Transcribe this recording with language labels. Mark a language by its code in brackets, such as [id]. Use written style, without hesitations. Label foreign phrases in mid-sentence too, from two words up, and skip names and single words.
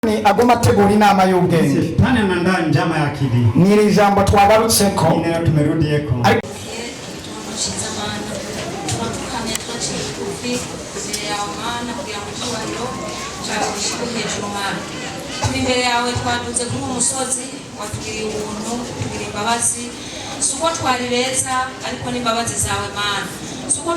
[rw] agomba ategura inama y'ubwenge. [sw] Shetani anaandaa njama ya akili. [rw] Ni iri jambo twagarutseko. [sw] Ninayo tumerudieko. [rw] Imbere yawe twaduze kuri umusozi watugiriye ubuntu tugiriye imbabazi suko twari beza ariko n'imbabazi zawe Mana suko